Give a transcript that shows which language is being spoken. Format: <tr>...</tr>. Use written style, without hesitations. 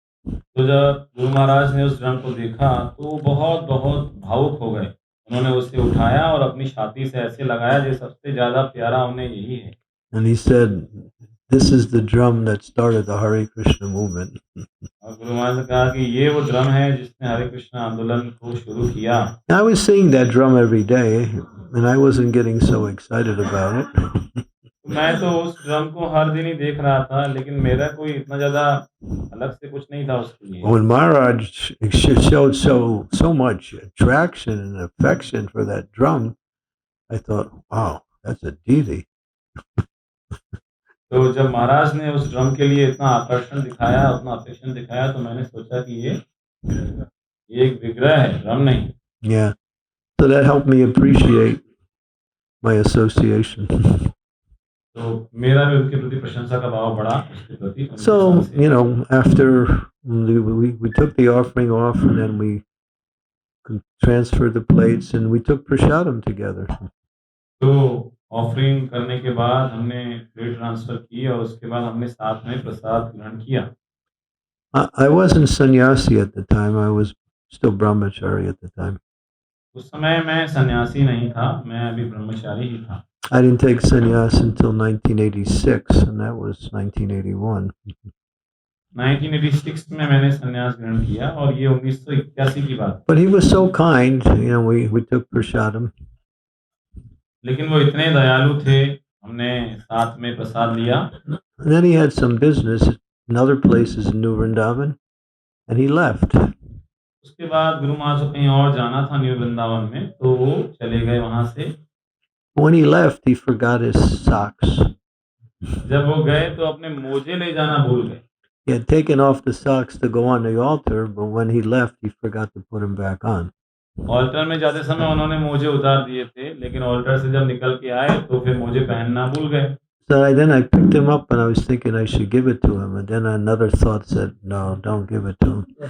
<hi>तो जब गुरु महाराज ने उस ड्रम को देखा तो वो बहुत बहुत भावुक हो गए। उन्होंने उसे उठाया और अपनी छाती से ऐसे लगाया जैसे सबसे ज्यादा प्यारा उन्हें यही है।</hi> <en>And he said, "This is the drum that started the Hare Krishna movement."</en> <hi>और गुरु महाराज ने कहा कि ये वो ड्रम है जिसने हरे कृष्ण आंदोलन को शुरू किया।</hi> <en>I was seeing that drum every day, and I wasn't getting so excited about it.</en> <hi>मैं तो उस ड्रम को हर दिन ही देख रहा था, लेकिन मेरा कोई इतना ज्यादा अलग से कुछ नहीं था उसके लिए।</hi> <en>When Maharaj showed so much attraction and affection for that drum, I thought, wow, that's a deity.</en> <hi>तो जब महाराज ने उस ड्रम के लिए इतना आकर्षण दिखाया, उतना अफेक्शन दिखाया, तो मैंने सोचा कि ये एक विग्रह है, ड्रम नहीं।</hi> <en>Yeah, so that helped me appreciate my association.</en> <hi>तो मेरा भी उनके प्रति प्रशंसा का भाव बढ़ा उसके प्रति।</hi> <en>So, you know, after we took the offering off, and then we transferred the plates, and we took prasadam together.</en> <hi>तो ऑफरिंग करने के बाद हमने प्लेट ट्रांसफर की और उसके बाद हमने साथ में प्रसाद ग्रहण किया।</hi> <en>I wasn't sannyasi at the time. I was still brahmachari at the time.</en> <hi>उस समय मैं सन्यासी नहीं था, मैं अभी ब्रह्मचारी ही था।</hi> <en>I didn't take sannyas until 1986, and that was 1981.</en> <hi>1986 में मैंने संन्यास ग्रहण किया और ये 1981 की बात।</hi> <en>But he was so kind, you know, we took prasadam.</en> <hi>लेकिन वो इतने दयालु थे, हमने साथ में प्रसाद लिया।</hi> <en>And then he had some business in other places in New Vrindavan, and he left.</en> <hi>उसके बाद गुरु महाराज को कहीं और जाना था न्यू वृंदावन में, तो वो चले गए वहां से।</hi> <en>When he left, he forgot his socks.</en> <hi>जब वो गए तो अपने मोजे ले जाना भूल गए।</hi> <en>He had taken off the socks to go on the altar, but when he left, he forgot to put them back on.</en> <hi>Alter में जाते समय उन्होंने मोजे उतार दिए थे, लेकिन ऑल्टर से जब निकल के आए तो फिर मोजे पहनना भूल गए।</hi> <en>So then I picked him up, and I was thinking I should give it to him, and then another thought said, "No, don't give it to him."</en>